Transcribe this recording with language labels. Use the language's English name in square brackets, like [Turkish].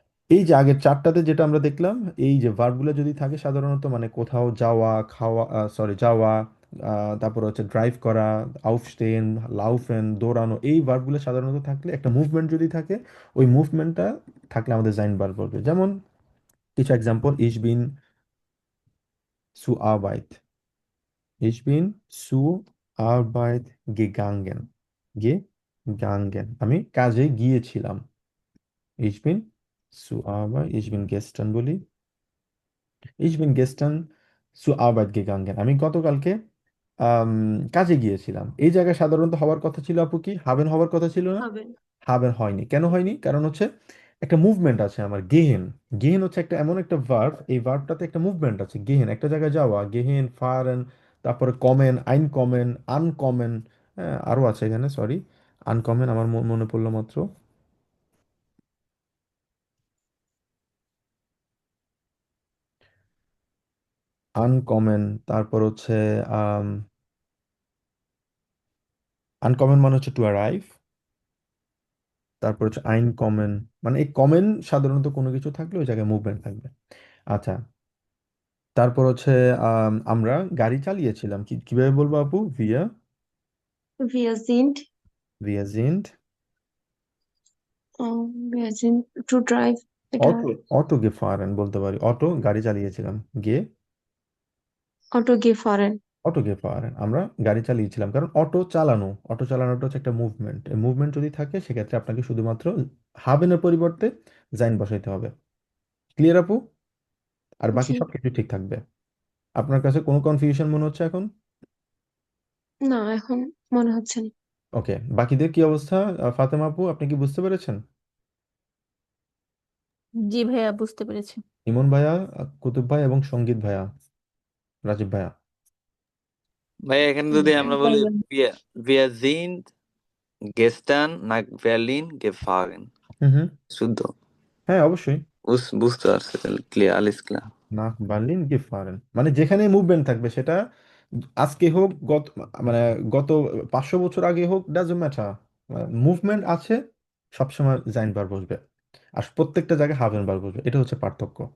[Bangla] এই যে আগের চারটাতে যেটা আমরা দেখলাম, এই যে ভার্বগুলো যদি থাকে সাধারণত মানে কোথাও যাওয়া, খাওয়া, সরি যাওয়া, তারপর হচ্ছে ড্রাইভ করা, আউফস্টেন, লাউফেন, দৌড়ানো, এই ভার্বগুলো সাধারণত থাকলে, একটা মুভমেন্ট যদি থাকে, ওই মুভমেন্টটা থাকলে আমাদের জাইন ভার্ব বলবে। যেমন কিছু এক্সাম্পল, [German] ইস বিন সু আবাইত, Ich bin zur Arbeit gegangen. [Bangla] Gegangen, আমি কাজে গিয়েছিলাম। [German] Ich bin zur Arbeit, ich bin gestern [Bangla] বলি, [German] ich bin gestern zur Arbeit gegangen, [Bangla] আমি গতকালকে আম, কাজে গিয়েছিলাম। এই জায়গায় সাধারণত হওয়ার কথা ছিল আপু কি হাবেন হওয়ার কথা ছিল না? হবে। হাবেন হয়নি, কেন হয়নি? কারণ হচ্ছে একটা মুভমেন্ট আছে আমার, গেহেন। গেহেন হচ্ছে একটা এমন একটা ভার্ব, এই ভার্বটাতে একটা মুভমেন্ট আছে, গেহেন একটা জায়গায় যাওয়া, গেহেন ফারেন, তারপরে কমেন, আইন কমেন, আনকমেন, হ্যাঁ আরো আছে এখানে, সরি, আনকমেন আমার মনে পড়লো মাত্র। আনকমেন, তারপর হচ্ছে আনকমন মানে হচ্ছে টু অ্যারাইভ, তারপর হচ্ছে আইন কমেন, মানে এই কমেন সাধারণত কোনো কিছু থাকলে ওই জায়গায় মুভমেন্ট থাকবে। আচ্ছা, তারপর হচ্ছে আমরা গাড়ি চালিয়েছিলাম, কিভাবে বলবো আপু? [German] ভিয়া Wir sind, ভিয়া জিন্ড wir sind [English] to drive, [Bangla] এটা অটো, অটো গেফারেন বলতে পারি, অটো গাড়ি চালিয়েছিলাম, গে [German] Auto gefahren. [Bangla] অটো গেফারেন আমরা গাড়ি চালিয়েছিলাম। কারণ অটো চালানো, অটো চালানোটা হচ্ছে একটা মুভমেন্ট, এই মুভমেন্ট যদি থাকে সেক্ষেত্রে আপনাকে শুধুমাত্র হাবেনের পরিবর্তে জাইন বসাইতে হবে। ক্লিয়ার আপু? আর বাকি জি, সবকিছু ঠিক থাকবে। আপনার কাছে কোনো কনফিউশন মনে হচ্ছে এখন? না এখন মনে হচ্ছে না। ওকে, বাকিদের কি অবস্থা? ফাতেমা আপু আপনি কি বুঝতে পেরেছেন? জি ভাইয়া, বুঝতে পেরেছি। ইমন ভাইয়া, কুতুব ভাই এবং সঙ্গীত ভাইয়া, রাজীব ভাইয়া। ভাই এখানে হুম, যদি আমরা বলি ভাইয়া। [German] wir sind gestern nach Berlin gefahren, [Bangla] হুম হুম, শুদ্ধ? হ্যাঁ অবশ্যই। বুঝতে পারছে, তাহলে ক্লিয়ার, আলিস ক্লিয়ার। না বার্লিন গিফারেন মানে যেখানে মুভমেন্ট থাকবে সেটা আজকে হোক, মানে গত 500 বছর আগে হোক, ডাজন্ট ম্যাটার, মুভমেন্ট আছে, সবসময় জাইন বার বসবে, আর প্রত্যেকটা জায়গায় হাভেন বার বসবে, এটা হচ্ছে পার্থক্য।